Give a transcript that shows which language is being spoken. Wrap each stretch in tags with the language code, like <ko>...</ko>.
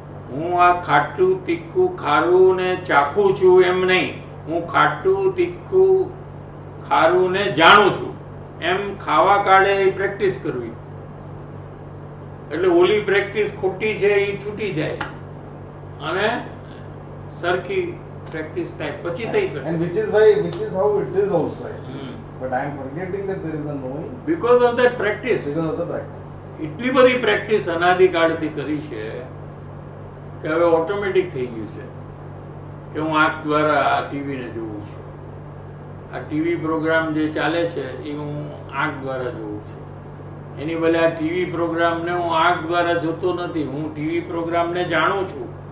<gu>હું આ ખાટું તીખું ખારું ને ચાખું છું એમ નહીં, હું ખાટું તીખું ખારું ને જાણું છું એમ ખાવા કાળે એ પ્રેક્ટિસ કરવી. એટલે ઓલી પ્રેક્ટિસ ખોટી છે એ છૂટી જાય અને સરખી પ્રેક્ટિસ થાય, પછી થઈ શકે.</gu> <en>And which is how it is also. But I am forgetting that there is a knowing because of that practice. because of the practice.</en> <gu>એટલી બધી પ્રેક્ટિસ અનાદિકાળથી કરી છે કે હવે ઓટોમેટિક થઈ ગયું છે કે હું આંખ દ્વારા આ ટીવીને જોઉં છું. આ ટીવી પ્રોગ્રામ જે ચાલે છે એ હું આંખ દ્વારા જોઉં છું. એની બદલે આ ટીવી પ્રોગ્રામને હું આંખ દ્વારા જોતો નથી, હું ટીવી પ્રોગ્રામને જાણું છું.</gu>